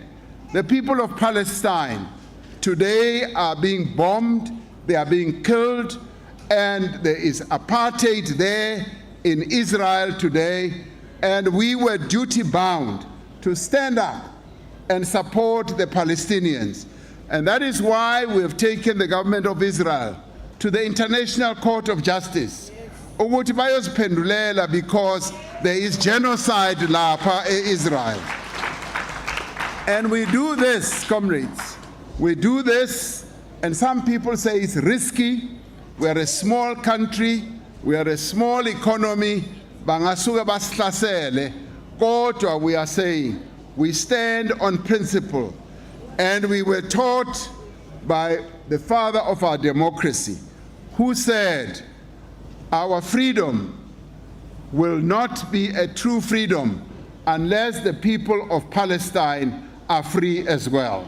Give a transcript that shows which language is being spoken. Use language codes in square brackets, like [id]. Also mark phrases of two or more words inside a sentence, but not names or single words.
[en] The people of Palestine today are being bombed, they are being killed, and there is apartheid there in Israel today, and we were duty-bound to stand up and support the Palestinians. And that is why we have taken the government of Israel to the International Court of Justice, [zu] ukuthi bayoziphendulela, [en] because there is genocide lapha Israel. And we do this, comrades, we do this, and some people say it's risky. We are a small country, we are a small economy, [zu] bangasuka basihlasele, kodwa [en] we are saying we stand on principle. And we were taught by the father of our democracy, who said our freedom will not be a true freedom unless the people of Palestine are free as well.